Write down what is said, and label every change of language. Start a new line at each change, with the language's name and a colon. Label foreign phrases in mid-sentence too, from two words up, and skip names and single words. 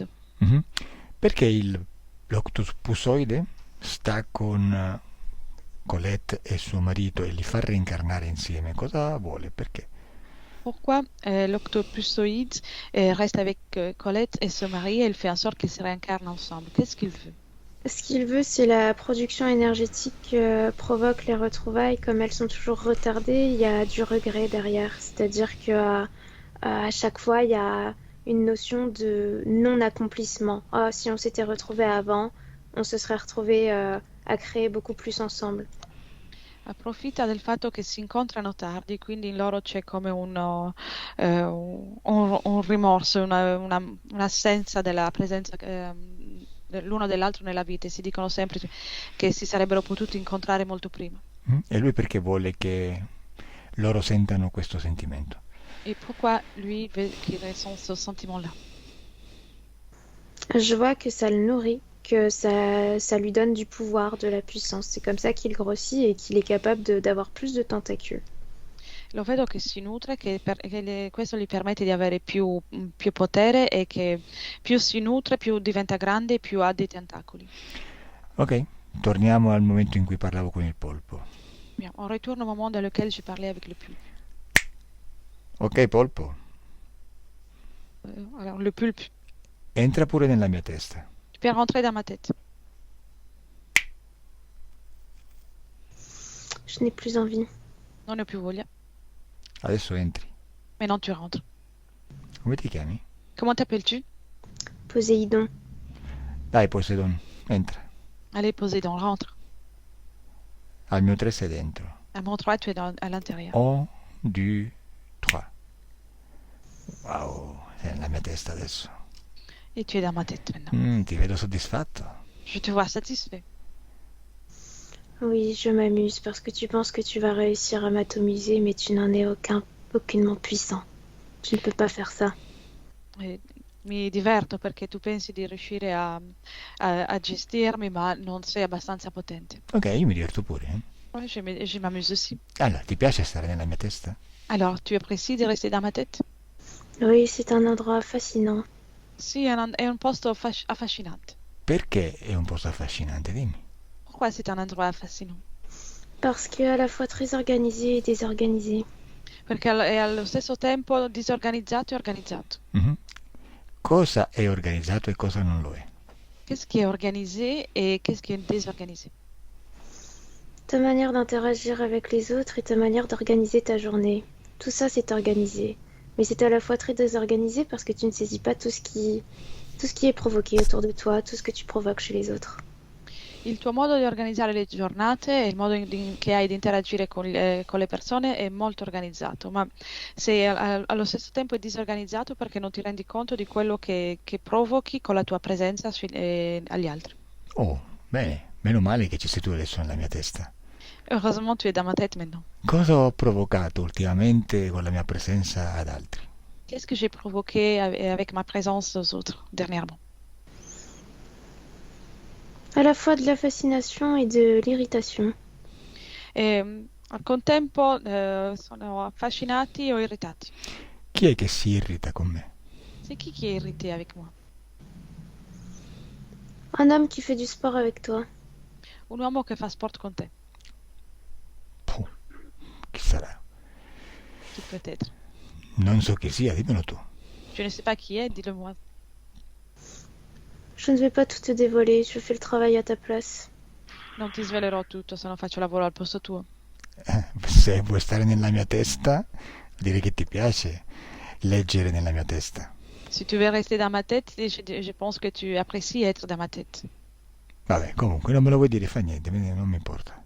Italian: Mm-hmm. Perché l'octopusoide sta con Colette e suo marito e li fa reincarnare insieme? Cosa vuole? Perché?
French: Pourquoi l'octopusoïde reste avec Colette et son mari et il fait en sorte qu'ils se réincarnent ensemble? Qu'est-ce qu'il veut? Ce qu'il veut, c'est la production énergétique provoque les retrouvailles. Comme elles sont toujours retardées, il y a du regret derrière. C'est-à-dire que à chaque fois, il y a une notion de non-accomplissement. Oh, si on s'était retrouvés avant, on se serait retrouvés à créer beaucoup plus ensemble.
Italian: Approfitta del fatto che si incontrano tardi, quindi in loro c'è come un rimorso, un'assenza della presenza l'uno dell'altro nella vita e si dicono sempre che si sarebbero potuti incontrare molto prima. E lui perché vuole che loro sentano questo sentimento?
French: Et pourquoi lui veut qu'il ressent ce sentiment-là? Je vois que ça le nourrit, que ça lui donne du pouvoir, de la puissance. C'est comme ça qu'il grossit et qu'il est capable d'avoir plus de tentacules.
Italian: Lo vedo che si nutre, questo gli permette di avere più potere e che più si nutre, più diventa grande e più ha dei tentacoli. Ok, torniamo al momento in cui parlavo con il polpo.
French: Bien, on retourne au moment dans lequel je parlais avec le pulpe.
Italian: Ok, polpo,
French: Alors, le pulpe,
Italian: entra pure nella mia testa.
French: tu peux rentrer dans ma tête. Je n'ai plus envie.
Italian: Non ho più voglia. Adesso entri.
French: Mais non, tu rentres.
Italian: Come ti chiami?
French: Comment t'appelles-tu? Poséidon.
Italian: Dai, Poseidon, entra.
French: Allez, Poséidon, rentre.
Italian: Al mio 3 sei dentro.
French: À mon 3, tu es à l'intérieur. 1, 2, 3.
Italian: Wow, sei nella mia testa adesso.
French: Et tu es dans ma tête maintenant.
Italian: Ti vedo soddisfatto.
French: Je te vois satisfait. Oui, je m'amuse parce que tu penses que tu vas réussir à m'atomiser, mais tu n'en es aucunement puissant. Tu ne peux pas faire ça.
Italian: E mi diverto perché tu pensi di riuscire a gestirmi, ma non sei abbastanza potente. Ok, io mi diverto pure.
French: Ouais, je m'amuse aussi.
Italian: Allora, ti piace stare nella mia testa?
French: Alors, tu apprécies de rester dans ma tête? Oui, c'est un endroit fascinant.
Italian: Sì, è un posto affascinante. Perché è un posto affascinante, dimmi.
French: Pourquoi c'est un endroit fascinant? Parce que à la fois très organisé et désorganisé.
Italian: Perché è allo stesso tempo disorganizzato e organizzato. Mhm. Cosa è organizzato e cosa non lo è?
French: Qu'est-ce qui est organisé et qu'est-ce qui est désorganisé? Ta manière d'interagir avec les autres et ta manière d'organiser ta journée. Tout ça, c'est organisé. Mais c'est à la fois très désorganisé parce que tu ne saisis pas tout ce qui est provoqué autour de toi, tout ce que tu provoques chez les autres.
Italian: Il tuo modo di organizzare le giornate e il modo che hai di interagire con le persone è molto organizzato, ma allo stesso tempo è disorganizzato perché non ti rendi conto di quello che provochi con la tua presenza agli altri. Oh, bene, meno male che ci sei tu adesso nella mia testa.
French: Heureusement, tu es dans ma tête maintenant.
Italian: Cosa ho provocato ultimamente con la mia presenza ad altri?
French: Qu'est-ce que j'ai provoqué avec ma présence aux autres dernièrement? À la fois de la fascination et de l'irritation.
Italian: Al contempo sono affascinati o irritati. Chi è che si irrita con me?
French: C'est qui est irrité avec moi? Un homme qui fait du sport avec toi.
Italian: Un uomo che fa sport con te. Puh, chi sarà?
French: Qui peut être?
Italian: Non so chi sia, dimmelo tu.
French: Je ne sais pas qui est, dis-le moi. Je ne vais pas tout te dévoiler, je fais le travail à ta place.
Italian: Non ti svelerò tutto se non faccio lavoro al posto tuo. Se vuoi stare nella mia testa, direi che ti piace leggere nella mia testa.
French: Si tu veux rester dans ma tête, je pense que tu apprécies être dans ma tête.
Italian: Vabbè, comunque non me lo vuoi dire, fa niente, non mi importa.